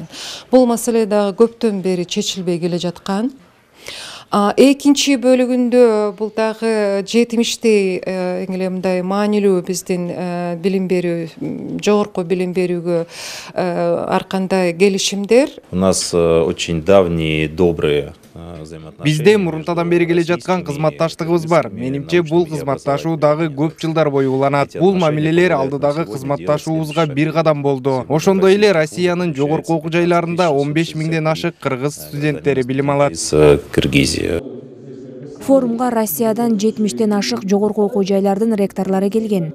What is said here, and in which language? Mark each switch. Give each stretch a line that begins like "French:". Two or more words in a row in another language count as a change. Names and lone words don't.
Kyrgyz: Бул маселе дагы көптөн бери чечилбей келе жаткан. Экинчи бөлүгүндө бул дагы жетимиштей мындай маанилүү биздин билим берүү, жогорку билим берүүгө ар кандай келишимдер.
Russian: У нас очень давние добрые взаимоотношения.
Kyrgyz: Бизде мурунтадан бери келе жаткан кызматташтыгыбыз бар. Менимче бул кызматташуу дагы көп жылдар бою уланат. Бул мамилелер алдыдагы кызматташуубузга бир кадам болду. Ошондой эле Россиянын жогорку окуу жайларында 15 миңден ашык кыргыз студенттери билим алат. Форумга Россиядан 70-тен ашык жогорку окуу жайлардын ректорлору келген.